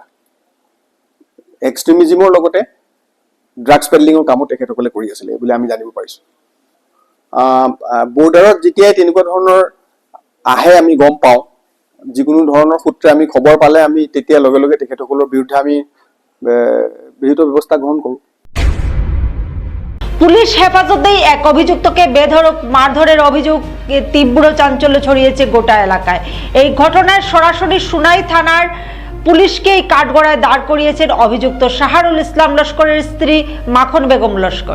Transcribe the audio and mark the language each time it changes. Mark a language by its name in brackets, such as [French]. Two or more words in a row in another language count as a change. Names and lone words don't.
[Assamese] এক্সট্ৰিমিজিমৰ লগতে [English] drugs peddling [Assamese] কামো তেখেতসকলে কৰি আছিলে বুলি আমি জানিব পাৰিছোঁ। বৰ্ডাৰত যেতিয়াই তেনেকুৱা ধৰণৰ আহে আমি গম পাওঁ, যিকোনো ধৰণৰ সূত্ৰে আমি খবৰ পালে আমি তেতিয়া লগে লগে তেখেতসকলৰ বিৰুদ্ধে আমি বিহিত ব্যৱস্থা গ্ৰহণ কৰোঁ। [Bangla] পুলিশ হেফাজতেই এক অভিযুক্তকে বেধড়ক মারধরের অভিযোগ তীব্র চাঞ্চল্য ছড়িয়েছে গোটা এলাকায়। এই ঘটনায় সরাসরি সোনাই থানার পুলিশকেই কাঠগড়ায় দাঁড় করিয়েছেন অভিযুক্ত শাহরুল ইসলাম লস্করের স্ত্রী মাখন বেগম লস্কর।